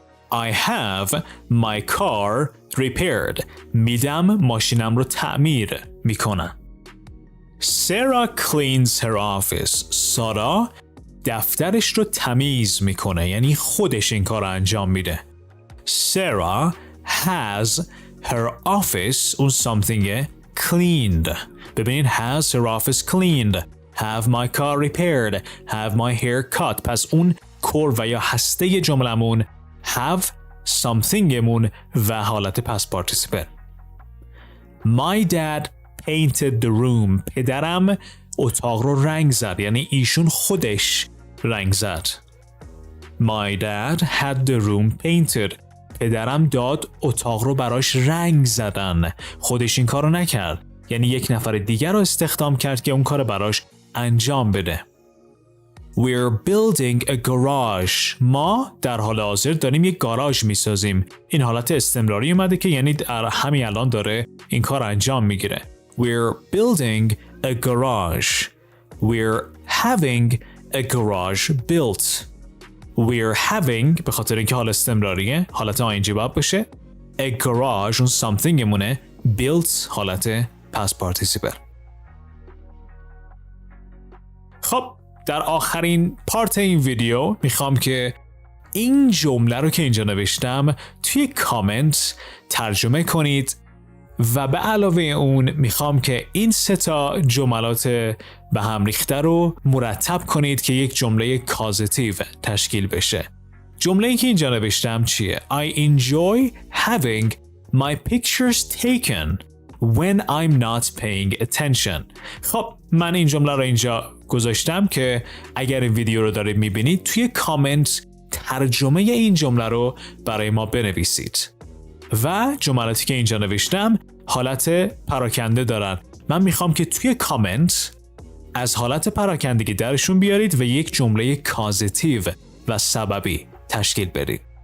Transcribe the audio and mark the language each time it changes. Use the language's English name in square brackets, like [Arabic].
[English] I have my car repaired [Persian] میدم ماشینم رو تعمیر میکنم. [English] Sarah cleans her office [Persian] سارا دفترش رو تمیز میکنه، یعنی خودش این کار رو انجام میده. [English] Sarah has her office [Persian] اون [English] something cleaned. [Persian] ببینید [English] has her office cleaned have my car repaired have my hair cut. [Persian] پس اون کور و یا هسته جملمون have somethingمون و حالت past participle. [English] My dad painted the room [Persian] پدرم اتاق رو رنگ زد، یعنی ایشون خودش رنگ زد. [English] My dad had the room painted [Persian] پدرم داد اتاق رو براش رنگ زدن، خودش این کار رو نکرد، یعنی یک نفر دیگر رو استخدام کرد که اون کار براش انجام بده. [English] We're building a garage [Persian] ما در حال حاضر داریم یک گاراژ میسازیم. این حالت استمراری اومده که یعنی همین الان داره این کار انجام میگیره. [English] We're building a garage. We're having a garage built. We're having [Persian] به خاطر اینکه حال استمراریه حالت آینده باید باشه. [English] A garage [Persian] اون [English] something [Persian] مونه. [English] built [Persian] حالت [English] past participle. [Persian] خب در آخرین پارت این ویدیو میخوام که این جمله رو که اینجا نوشتم توی کامنت ترجمه کنید و به علاوه اون میخوام که این 3 تا جملات به هم ریخته رو مرتب کنید که یک جمله کازتیو تشکیل بشه. جمله‌ای که اینجا نوشتم چیه؟ [English] I enjoy having my pictures taken when I'm not paying attention. [Persian] خب من این جمله رو اینجا گذاشتم که اگر این ویدیو رو دارید میبینید توی کامنت ترجمه این جمله رو برای ما بنویسید. و جملاتی که اینجا نوشتم حالت پراکنده دارن. من میخوام که توی کامنت از حالت پراکندگی درشون بیارید و یک جمله کازتیو و سببی تشکیل بدید.